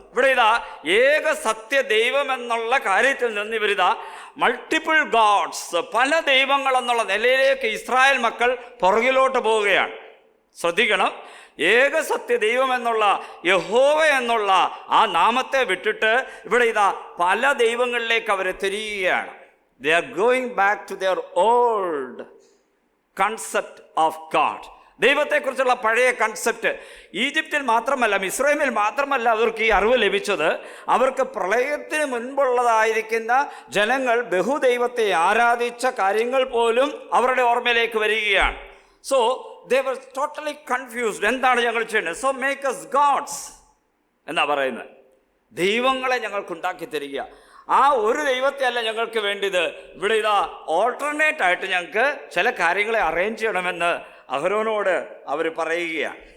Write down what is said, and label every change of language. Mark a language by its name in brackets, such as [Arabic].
[Malayalam] ഇവിടെ ഇതാ ഏക സത്യ ദൈവം എന്നുള്ള കാര്യത്തിൽ നിന്ന് ഇവരിതാ മൾട്ടിപ്പിൾ ഗോഡ്സ്, പല ദൈവങ്ങൾ എന്നുള്ള നിലയിലേക്ക് ഇസ്രായേൽ മക്കൾ പുറകിലോട്ട് പോവുകയാണ്. ശ്രദ്ധിക്കണം, ഏക സത്യ ദൈവം എന്നുള്ള യഹോവ എന്നുള്ള ആ നാമത്തെ വിട്ടിട്ട് ഇവിടെ ഇതാ പല ദൈവങ്ങളിലേക്ക് അവർ തിരിയുകയാണ്. [English] They are going back to their old concept of God. [Malayalam] ദൈവത്തെക്കുറിച്ചുള്ള പഴയ കൺസെപ്റ്റ്. ഈജിപ്തിൽ മാത്രമല്ല, മിസ്രൈമിൽ മാത്രമല്ല അവർക്ക് ഈ അറിവ് ലഭിച്ചത്. അവർക്ക് പ്രളയത്തിന് മുൻപുള്ളതായിരിക്കുന്ന ജനങ്ങൾ ബഹുദൈവത്തെ ആരാധിച്ച കാര്യങ്ങൾ പോലും അവരുടെ ഓർമ്മയിലേക്ക് വരികയാണ്. [English] So they were totally confused. [Malayalam] എന്താണ് ഞങ്ങൾ ചെയ്യുന്നത്? [English] so make us gods [Malayalam] എന്നാ പറയുന്നത്. ദൈവങ്ങളെ ഞങ്ങൾക്കുണ്ടാക്കി തരിക. ആ ഒരു ദൈവത്തെ അല്ല ഞങ്ങൾക്ക് വേണ്ടിയത്. ഇവിടെ ഇതാ ഓൾട്ടർനേറ്റ് ആയിട്ട് ഞങ്ങൾക്ക് ചില കാര്യങ്ങളെ അറേഞ്ച് ചെയ്യണമെന്ന് അഹരോനോട് അവർ പറയുകയാണ്.